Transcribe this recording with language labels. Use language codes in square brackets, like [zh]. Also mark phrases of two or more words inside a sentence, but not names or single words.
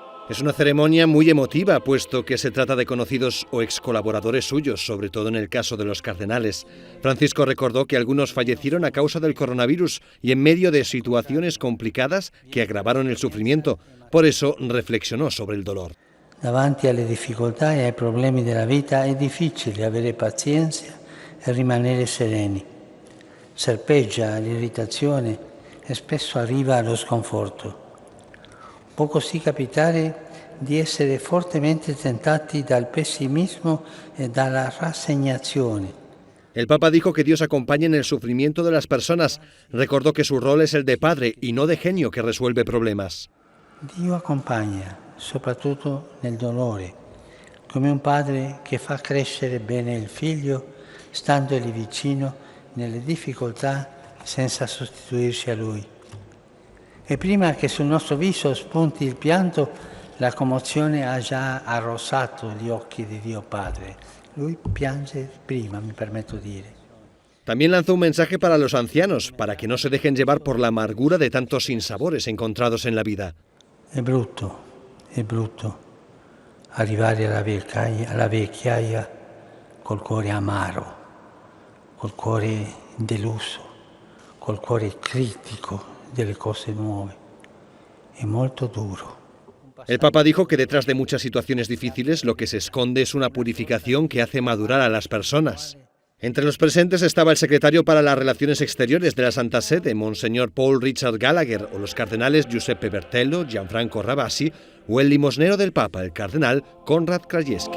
[es] Es una ceremonia muy emotiva, puesto que se trata de conocidos o ex colaboradores suyos, sobre todo en el caso de los cardenales. Francisco recordó que algunos fallecieron a causa del coronavirus y en medio de situaciones complicadas que agravaron el sufrimiento. Por eso reflexionó sobre el dolor. [it] Davanti alle difficoltà e ai problemi della vita è difficile avere pazienza e rimanere sereni. Serpeggia l'irritazione e spesso arriva lo sconforto. Può così capitare di essere fortemente tentati dal pessimismo e dalla rassegnazione. [es] El Papa dijo que Dios acompaña en el sufrimiento de las personas. Recordó que su rol es el de padre y no de genio que resuelve problemas. [it] Dio accompagna, soprattutto nel dolore, come un padre che fa crescere bene il figlio, standogli vicino nelle difficoltà senza sostituirsi a lui. E prima che sul nostro viso spunti il pianto, la commozione ha già arrossato gli occhi di Dio Padre. Lui piange prima, mi permetto di dire. [es] También lanzó un mensaje para los ancianos, para que no se dejen llevar por la amargura de tantos sinsabores encontrados en la vida. [it] È brutto arrivare alla vecchiaia col cuore amaro, col cuore deluso, col cuore critico delle cose nuove. È molto duro. [es] El Papa dijo que detrás de muchas situaciones difíciles lo que se esconde es una purificación que hace madurar a las personas. Entre los presentes estaba el secretario para las Relaciones Exteriores de la Santa Sede, Monseñor Paul Richard Gallagher, o los cardenales Giuseppe Bertello, Gianfranco Ravasi, o el limosnero del Papa, el cardenal Konrad Krajewski.